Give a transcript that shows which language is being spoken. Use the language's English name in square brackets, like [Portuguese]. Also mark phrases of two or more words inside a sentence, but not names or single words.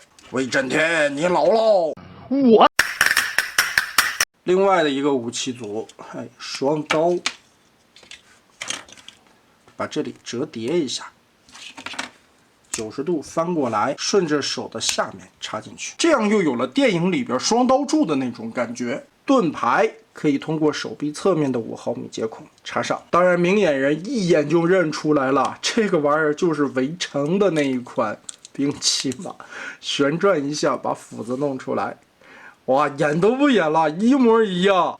[Chinese] 威震天，你老喽！我。另外的一个武器组，双刀，把这里折叠一下，90度翻过来，顺着手的下面插进去，这样又有了電影裡邊雙刀柱的那種感覺。盾牌可以通過手臂側面的5毫米接孔插上，當然明眼人一眼就認出來了，這個玩意兒就是圍城的那一款兵器嘛。旋轉一下，把斧子弄出來。哇，演都不演了，一模一樣。